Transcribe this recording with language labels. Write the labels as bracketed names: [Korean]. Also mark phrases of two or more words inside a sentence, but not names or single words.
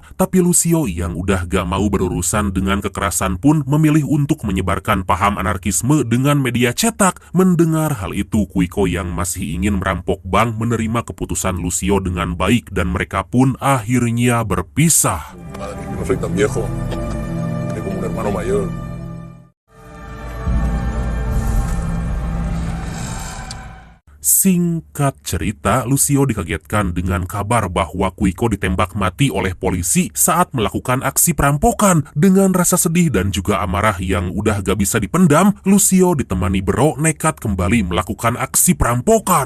[Indonesian] Tapi Lucio yang udah gak mau berurusan dengan kekerasan pun memilih untuk menyebarkan paham anarkisme dengan media cetak. Mendengar hal itu, Quico yang masih ingin merampok bank menerima keputusan Lucio dengan baik dan mereka pun akhirnya berpisah. [Spanish] Madre, no soy tan viejo. Tengo un hermano mayor. [Indonesian] Singkat cerita, Lucio dikagetkan dengan kabar bahwa Quico ditembak mati oleh polisi saat melakukan aksi perampokan. Dengan rasa sedih dan juga amarah yang udah gak bisa dipendam, Lucio ditemani Bro nekat kembali melakukan aksi perampokan.